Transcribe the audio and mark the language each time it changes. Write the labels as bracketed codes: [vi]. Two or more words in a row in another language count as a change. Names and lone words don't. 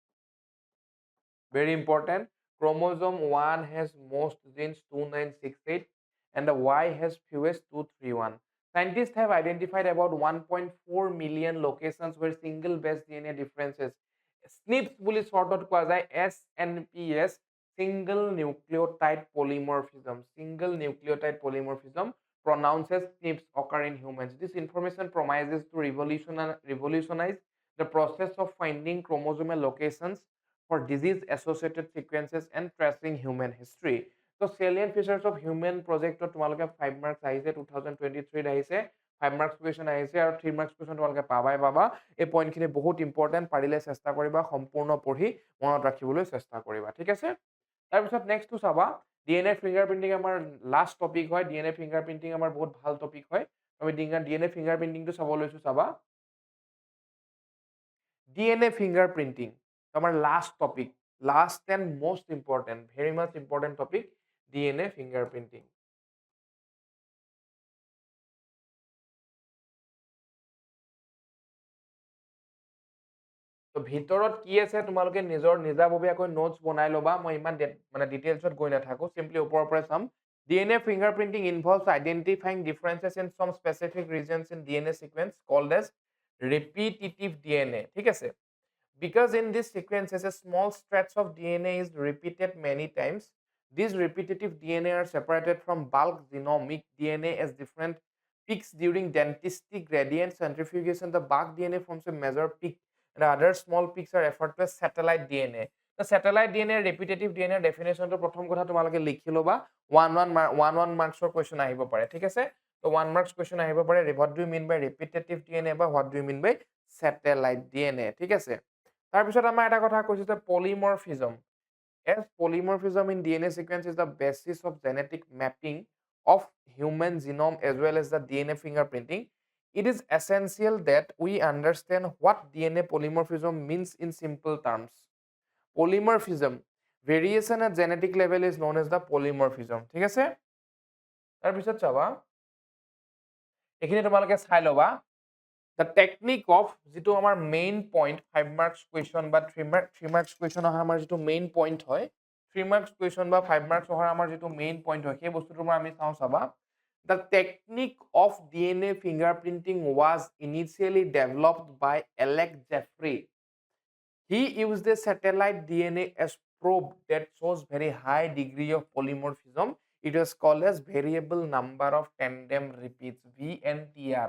[en] Very important. Chromosome 1 has most genes 2968 and the Y has fewest 231. Scientists have identified about 1.4 million locations where single base DNA differences SNPs [as] বুলি shortত কোৱা যায় [en] SNPs single nucleotide polymorphism. Single nucleotide polymorphism pronounced as SNPs occur in humans. This information promises to revolutionize the process of finding chromosomal locations for disease-associated sequences and tracing human history. So salient features of human project [as] তোমালোকে 5 marks আহিছে 2023 আহিছে 5 marks question আহিছে আৰু 3 [en] marks question [as] তোমালোকে পাবা এই পইণ্টখিনি বহুত ইম্পৰ্টেণ্ট পাৰিলে চেষ্টা কৰিবা সম্পূৰ্ণ পঢ়ি মনত ৰাখিবলৈ চেষ্টা কৰিবা ঠিক আছে তাৰপিছত নেক্সটটো চাবা [en] DNA fingerprinting [as] আমাৰ [en] last topic [as] হয় [en] DNA fingerprinting [as] আমাৰ বহুত ভাল টপিক হয় আমি [en] DNA fingerprinting [as] চাব লৈছো চাবা [en] DNA fingerprinting [as] আমাৰ [en] last topic last and most important very much important topic DNA fingerprinting [as] তো ভিতৰত কি আছে তোমালোকে নিজৰ নিজাববীয়াকৈ নোটছ বনাই ল'বা মই ইমান মানে ডিটেইলছত গৈ নাথাকো সিম্পলি ওপৰৰ পৰা চাম DNA [en] fingerprinting involves identifying differences in some specific regions in DNA sequence called as repetitive DNA [as] ঠিক আছে [en] because in this sequences a small stretch of DNA is repeated many times these repetitive DNA are separated from bulk genomic DNA as different peaks during density gradient centrifugation the bulk DNA forms a major peak and other small peaks are referred to as satellite DNA. The satellite DNA repetitive DNA definition [as] তো প্ৰথম কথা তোমালোকে লিখি ল'বা [en] 1 marks or question [as] আহিব পাৰে ঠিক আছে [en] so 1 marks question [as] আহিব পাৰে [en] what do you mean by repetitive DNA ba what do you mean by satellite DNA [as] ঠিক আছে তাৰ পিছত আমাৰ এটা কথা কৈছো যে [en] polymorphism as polymorphism in DNA sequence is the basis of genetic mapping of human genome as well as the DNA fingerprinting it is essential that we understand what DNA polymorphism means in simple terms. Polymorphism, variation at genetic level is known as the polymorphism. [as] ঠিক আছে? তাৰপিছত চাবা এখিনি তোমালোকে চাই লবা [en] the technique of [as] যিটো আমাৰ [en] main point 5 marks question [as] বা [en] 3 marks question [as] অহা আমাৰ যিটো [en] main point [as] হয় [en] 3 marks question [as] বা [en] 5 marks [as] অহা আমাৰ যিটো [en] main point [as] হয় সেই বস্তুটো আমি চাওঁ চাবা [en] The technique of DNA fingerprinting was initially developed by Alex Jeffrey. He used a satellite DNA as probe that shows very high degree of polymorphism. It was called as variable number of tandem repeats, VNTR.